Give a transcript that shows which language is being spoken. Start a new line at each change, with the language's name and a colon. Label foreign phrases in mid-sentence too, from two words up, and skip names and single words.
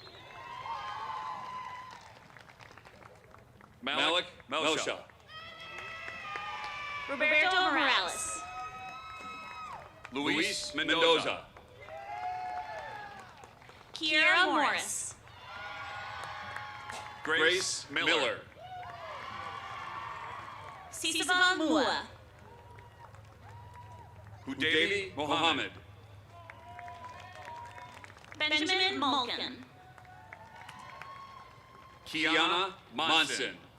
English: Malik Melsha. Roberto Morales. Luis Mendoza. Kiera Morris. Grace Miller. Sisaba Mua. Hudavi Mohammed. Benjamin Malkin. Kiana Monson.